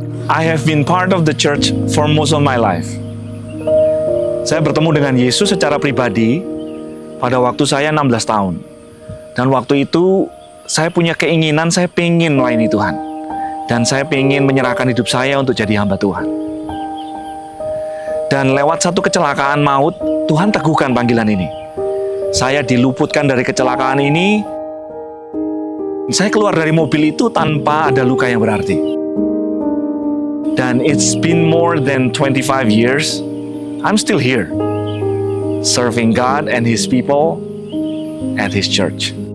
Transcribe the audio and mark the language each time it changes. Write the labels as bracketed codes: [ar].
[en] I have been part of the church for most of my life. [id] Saya bertemu dengan Yesus secara pribadi pada waktu saya 16 tahun. Dan waktu itu saya punya keinginan, saya pengen melayani Tuhan. Dan saya pengen menyerahkan hidup saya untuk jadi hamba Tuhan. Dan lewat satu kecelakaan maut, Tuhan teguhkan panggilan ini. Saya diluputkan dari kecelakaan ini. Saya keluar dari mobil itu tanpa ada luka yang berarti. Dan [en] it's been more than 25 years, I'm still here, serving God and His people at His church.